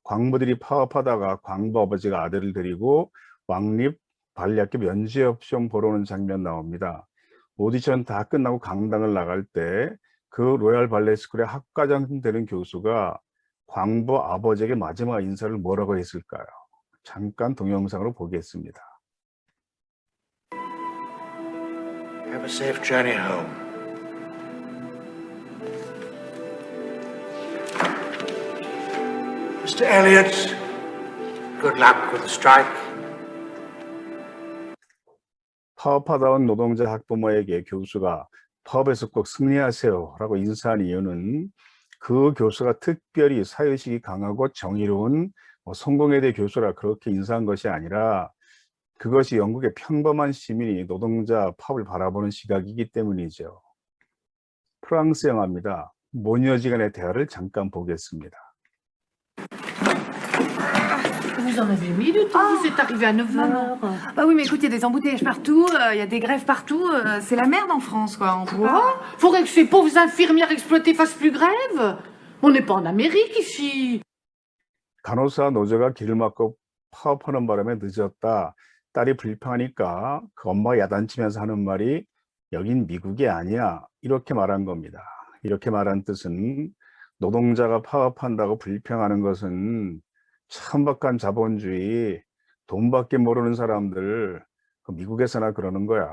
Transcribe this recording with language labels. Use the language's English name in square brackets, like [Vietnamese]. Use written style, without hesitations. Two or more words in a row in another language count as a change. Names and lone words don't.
[Korean] 광부들이 파업하다가 광부 아버지가 아들을 데리고 왕립 발리학교 면접 시험 보러 오는 장면 나옵니다. 오디션 다 끝나고 강당을 나갈 때 그 로얄 발레 스쿨의 학과장 되는 교수가 광부 아버지에게 마지막 인사를 뭐라고 했을까요? 잠깐 동영상으로 보겠습니다. [English] Have a safe journey home. Mr. Elliot, good luck with the strike. [Korean] 파업하다 온 노동자 학부모에게 교수가 파업에서 꼭 승리하세요 라고 인사한 이유는 그 교수가 특별히 사회의식이 강하고 정의로운 성공에 대해 교수라 그렇게 인사한 것이 아니라 그것이 영국의 평범한 시민이 노동자 파업을 바라보는 시각이기 때문이죠. 프랑스 영화입니다. 모녀지간의 대화를 잠깐 보겠습니다. [French] Vous en avez mis du temps, vous êtes arrivé à 9h. Bah oui, mais écoute, il y a des embouteillages partout, il y a des grèves partout, c'est la merde en France, quoi. Quoi? Faudrait que ces pauvres infirmières exploitées fassent plus grève? On n'est pas en Amérique ici. [Korean] 간호사 노조가 길을 막고 파업하는 바람에 늦었다. 딸이 불평하니까 그 엄마가 야단치면서 하는 말이 여긴 미국이 아니야. 이렇게 말한 겁니다. 이렇게 말한 뜻은 노동자가 파업한다고 불평하는 것은 천박한 자본주의, 돈밖에 모르는 사람들, 미국에서나 그러는 거야.